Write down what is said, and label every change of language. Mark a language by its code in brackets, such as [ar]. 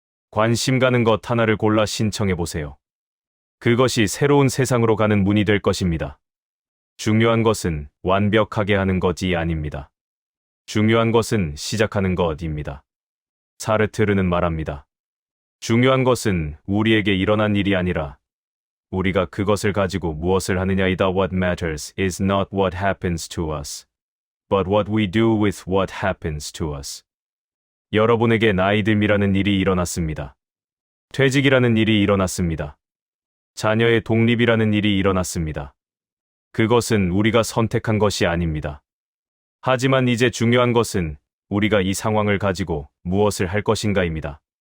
[ko] 관심 가는 것 하나를 골라 신청해보세요. 그것이 새로운 세상으로 가는 문이 될 것입니다. 중요한 것은 완벽하게 하는 것이 아닙니다. 중요한 것은 시작하는 것입니다. 사르트르는 말합니다. 중요한 것은 우리에게 일어난 일이 아니라 우리가 그것을 가지고 무엇을 하느냐이다. [en] What matters is not what happens to us, but what we do with what happens to us. [ko] 여러분에게 나이 듦이라는 일이 일어났습니다. 퇴직이라는 일이 일어났습니다. 자녀의 독립이라는 일이 일어났습니다. 그것은 우리가 선택한 것이 아닙니다. 하지만 이제 중요한 것은 우리가 이 상황을 가지고 무엇을 할 것인가입니다.